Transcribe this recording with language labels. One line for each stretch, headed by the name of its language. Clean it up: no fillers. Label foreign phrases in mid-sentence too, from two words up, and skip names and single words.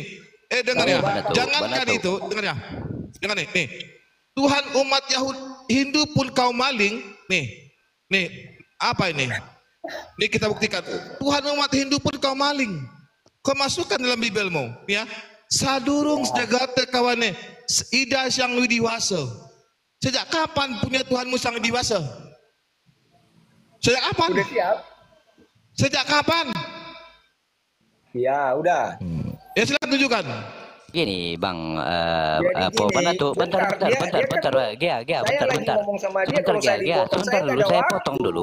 Indonesian: Dengar ya. Jangankan itu, dengar ya. Dengar nih. Tuhan umat Hindu pun kau maling. Nih, apa ini? Nih kita buktikan. Tuhan umat Hindu pun kau maling. Kau masukkan dalam Bibelmu, ya.
Balinese: Sadurung sejagate kawane, ida sang widiwasa.
Indonesian: Sejak kapan punya Tuhanmu sang dewasa? Sejak kapan? Udah siap. Sejak kapan? Ya, udah. Ya silakan tunjukkan. Gini, Bang, bentar, Gia, sebentar dulu, saya potong dulu.